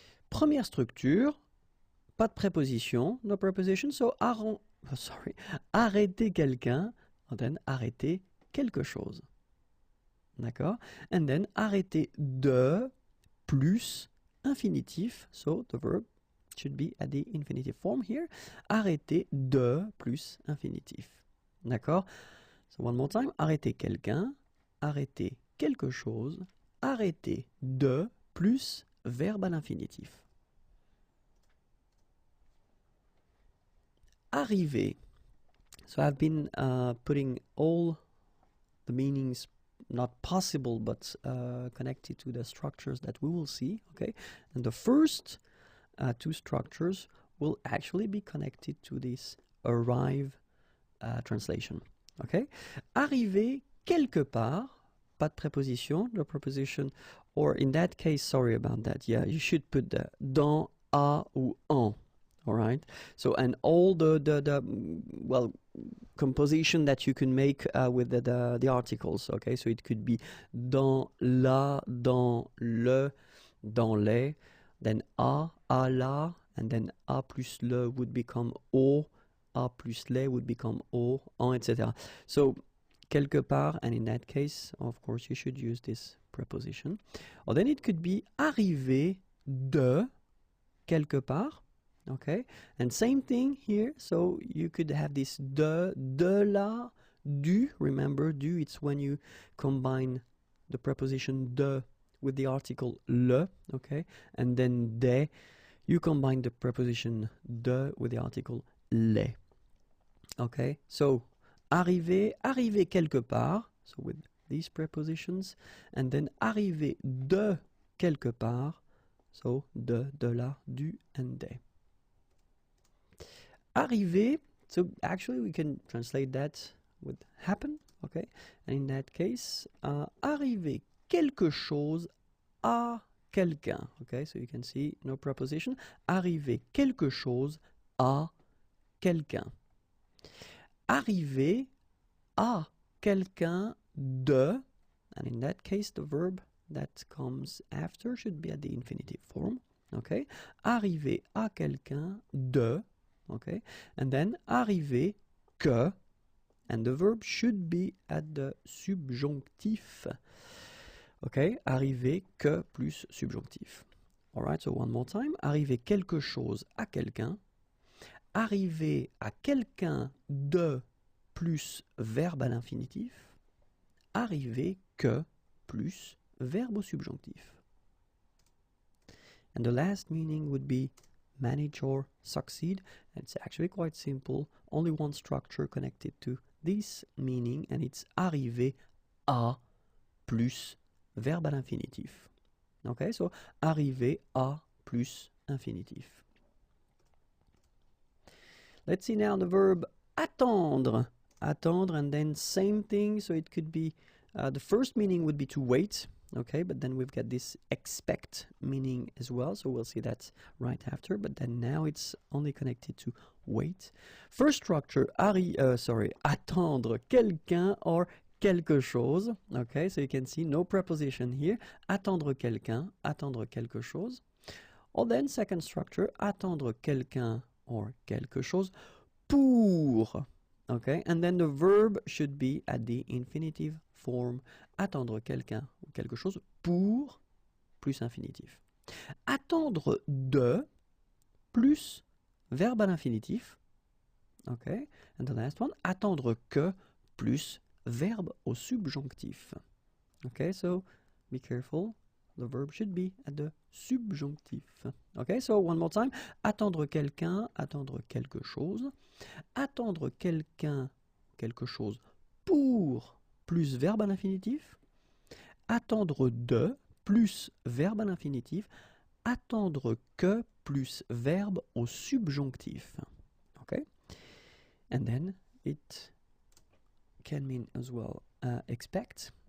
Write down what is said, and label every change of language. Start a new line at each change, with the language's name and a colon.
French: Première structure, pas de préposition,
English: no preposition, so
French: arrêter quelqu'un,
English: and then
French: arrêter quelque chose. D'accord?
English: And then
French: arrêter de plus infinitif.
English: So the verb should be at the infinitive form here.
French: Arrêter de plus infinitif. D'accord?
English: So one more time.
French: Arrêter quelqu'un, arrêter quelque chose, arrêter de plus verbe à l'infinitif. Arriver.
English: So I've been putting all the meanings not possible but connected to the structures that we will see, okay? And the first two structures will actually be connected to this arrive translation, okay?
French: Arriver quelque part, pas de préposition,
English: the preposition, or in that case, sorry about that, yeah, you should put the
French: dans, à ou en.
English: All right. So and all the well composition that you can make with the articles. Okay. So it could be
French: dans la, dans le, dans les.
English: Then à la, and then à plus le would become au, à plus les would become au, en, etc. So quelque part, and in that case, of course, you should use this preposition. Or then it could be
French: arriver de quelque part.
English: Okay, and same thing here. So you could have this de la, du. Remember, du, it's when you combine the preposition de with the article le, okay? And then de, you combine the preposition de with the article les. Okay, so
French: arriver quelque part,
English: so with these prepositions, and then
French: arriver de quelque part,
English: so de la, du, and de. Arriver, so actually we can translate that with happen, okay? And in that case,
French: arriver quelque chose à quelqu'un,
English: okay? So you can see no preposition.
French: Arriver quelque chose à quelqu'un. Arriver à quelqu'un de,
English: and in that case the verb that comes after should be at the infinitive form, okay?
French: Arriver à quelqu'un de,
English: okay, and then
French: arriver que,
English: and the verb should be at the subjonctif.
French: Okay, arriver que plus subjonctif.
English: All right, so one more time.
French: Arriver quelque chose à quelqu'un. Arriver à quelqu'un de plus verbe à l'infinitif. Arriver que plus verbe au subjonctif.
English: And the last meaning would be manage or succeed. It's actually quite simple. Only one structure connected to this meaning, and it's
French: arriver à plus verbe à l'infinitif. Okay, so arriver à plus infinitif.
English: Let's see now the verb attendre. Attendre, and then same thing. So it could be, the first meaning would be to wait. Okay, but then we've got this expect meaning as well, so we'll see that right after, but then now it's only connected to wait. First structure,
French: attendre quelqu'un
English: or
French: quelque chose.
English: Okay, so you can see no preposition here.
French: Attendre quelqu'un, attendre quelque chose.
English: Or then second structure,
French: attendre quelqu'un or quelque chose pour.
English: Okay, and then the verb should be at the infinitive form.
French: Attendre quelqu'un ou quelque chose pour plus infinitif. Attendre de plus verbe à l'infinitif.
English: Okay, and the last one,
French: attendre que plus verbe au subjonctif.
English: Okay, so be careful. The verb should be at the subjonctif. Okay, so one more time.
French: Attendre quelqu'un, attendre quelque chose. Attendre quelqu'un, quelque chose pour plus verbe à l'infinitif. Attendre de plus verbe à l'infinitif. Attendre que plus verbe au subjonctif.
English: Okay, and then it can mean as well expect.